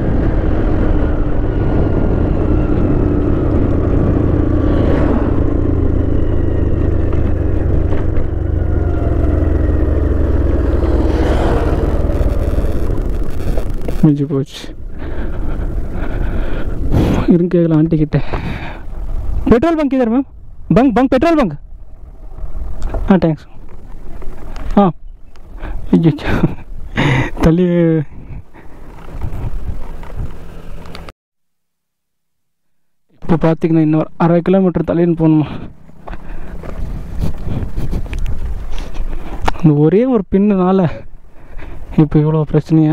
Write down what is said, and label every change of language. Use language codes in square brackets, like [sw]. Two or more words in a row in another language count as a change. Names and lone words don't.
[ta] முடிஞ்சு போச்சு. இருங்க கேட்கலாம் ஆண்டி கிட்ட. [en] petrol bunk किधर ma'am? bunk petrol bunk. [hi] हाँ थैंक्स. [ta] ஆ ஐயோ தள்ளி இப்போ பார்த்தீங்கன்னா இன்னொரு 1/2 கிலோமீட்டர் தள்ளின்னு போகணுமா. அந்த ஒரே ஒரு பின்னுனால இப்போ இவ்வளோ பிரச்சனையா.